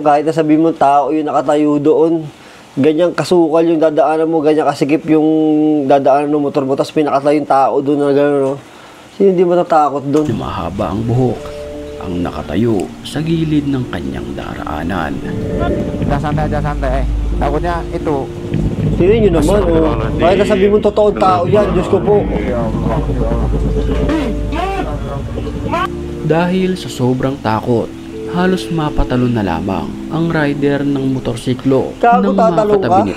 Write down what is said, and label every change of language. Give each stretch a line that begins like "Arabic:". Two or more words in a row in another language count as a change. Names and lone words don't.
Filipino: Kahit na sabihin mo tao yung nakatayo doon, ganyang kasukal yung dadaanan mo, ganyan kasikip yung dadaanan ng motor mo, tapos pinakatayo yung tao doon na gano'n, no? Sino hindi matatakot doon? Na mahaba ang buhok, ang nakatayo sa gilid ng kanyang daraanan.
Indonesian: Udah santai aja, santai. Takutnya itu.
Filipino: Sino nyo naman, oh. Kahit na sabihin mo totoong tao yan, Diyos ko po. Dahil sa sobrang takot, halos mapatalon na lamang ang rider ng motorsiklo Gago, nang tatalon makatabi ka?